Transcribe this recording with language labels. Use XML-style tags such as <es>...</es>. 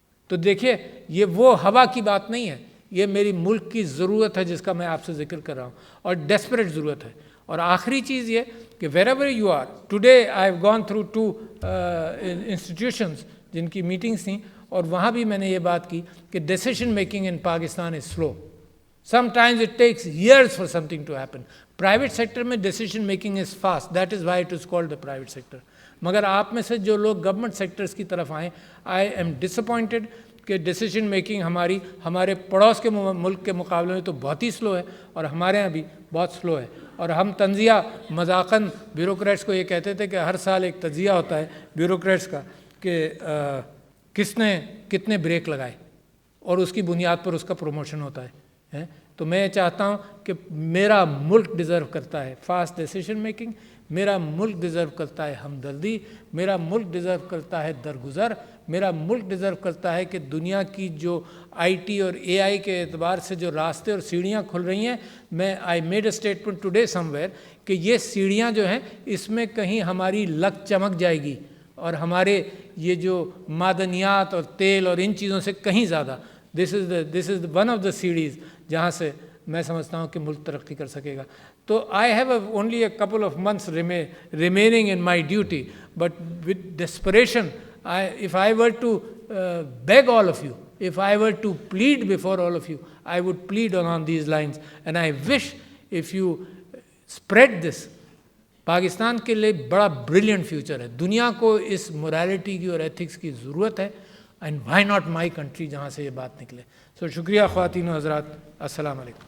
<ur>تو دیکھیے یہ وہ ہوا کی بات نہیں ہے, یہ میری ملک کی ضرورت ہے جس کا میں آپ سے ذکر کر رہا ہوں, اور ڈیسپریٹ ضرورت ہے. اور آخری چیز یہ کہ</ur> <en>wherever you are, today I have gone through 2 institutions</en> <ur>جن کی میٹنگس تھیں, اور وہاں بھی میں نے یہ بات کی کہ</ur> <en>Decision making in Pakistan is slow. Sometimes it takes years for something to happen. Private sector میں decision making is fast, that is why it is called the private sector.</en> <ur>مگر آپ میں سے جو لوگ گورنمنٹ سیکٹرز کی طرف آئیں,</ur> <en>I am disappointed</en> <ur>کہ ڈیسیشن میکنگ ہمارے پڑوس کے ملک کے مقابلے میں تو بہت ہی سلو ہے, اور ہمارے یہاں بھی بہت سلو ہے. اور ہم تنزیہ مذاقاً بیوروکریٹس کو یہ کہتے تھے کہ ہر سال ایک تجزیہ ہوتا ہے بیوروکریٹس کا کہ کس نے کتنے بریک لگائے, اور اس کی بنیاد پر اس کا پروموشن ہوتا ہے. تو میں چاہتا ہوں کہ میرا ملک ڈیزرو کرتا ہے فاسٹ ڈیسیشن میکنگ, میرا ملک ڈیزرو کرتا ہے ہمدردی, میرا ملک ڈیزرو کرتا ہے درگزر, میرا ملک ڈیزرو کرتا ہے کہ دنیا کی جو آئی ٹی اور اے آئی کے اعتبار سے جو راستے اور سیڑھیاں کھل رہی ہیں, میں</ur> <en>I made a statement today somewhere</en> <ur>کہ یہ سیڑھیاں جو ہیں اس میں کہیں ہماری لک چمک جائے گی, اور ہمارے یہ جو معدنیات اور تیل اور ان چیزوں سے کہیں زیادہ</ur> <en>this is one of the</en> <ur>سیڑھیز جہاں سے میں سمجھتا ہوں کہ ملک ترقی کر سکے گا.</ur> <en>تو I have only a couple of months remaining in my duty, but with desperation, if I were to beg all of you, if I were to plead before all of you, I would plead on these lines, and I wish if you spread this.</en> <ur>Pakistan کے لیے بڑا brilliant future ہے, دنیا کو اس morality کی اور ethics کی ضرورت ہے,</ur> <en>and why not my country</en> <ur>جہاں سے یہ بات نکلے. سو شکریہ خواتین و حضرات, السلام علیکم.</ur>